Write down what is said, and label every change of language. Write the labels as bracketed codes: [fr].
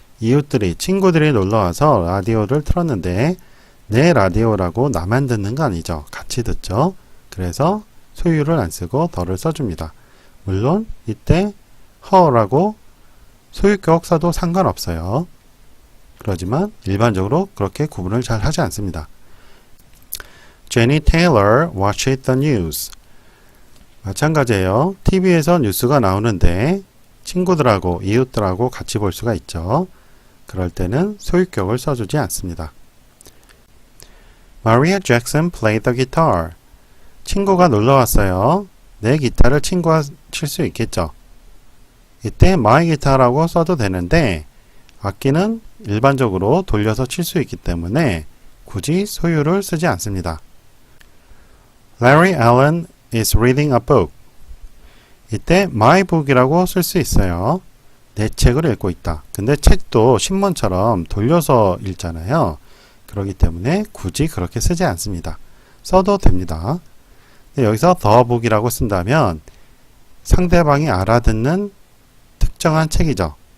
[ko] 이웃들이, 친구들이 놀러와서 라디오를 틀었는데 내 라디오라고 나만 듣는 거 아니죠. 같이 듣죠. 그래서 소유를 안 쓰고 더를 써줍니다. 물론 이때 her라고 소유격 써도 상관없어요. 그러지만 일반적으로 그렇게 구분을 잘 하지 않습니다. [en] Jenny Taylor watched the news. [ko] 마찬가지예요. TV에서 뉴스가 나오는데 친구들하고 이웃들하고 같이 볼 수가 있죠. 그럴 때는 소유격을 써주지 않습니다. [en] Maria Jackson played the guitar. [ko] 친구가 놀러 왔어요. 내 기타를 친구가 칠 수 있겠죠. 이때 [en] my guitar [ko] 라고 써도 되는데 악기는 일반적으로 돌려서 칠 수 있기 때문에 굳이 소유를 쓰지 않습니다. [en] Larry Allen is reading a book. [ko] 이때 [en] my book [ko] 이라고 쓸 수 있어요. 내 책을 읽고 있다. 근데 책도 신문처럼 돌려서 읽잖아요. 그렇기 때문에 굳이 그렇게 쓰지 않습니다. 써도 됩니다. 여기서 [en] the book [ko] 이라고 쓴다면 상대방이 알아듣는 특정한 책이죠.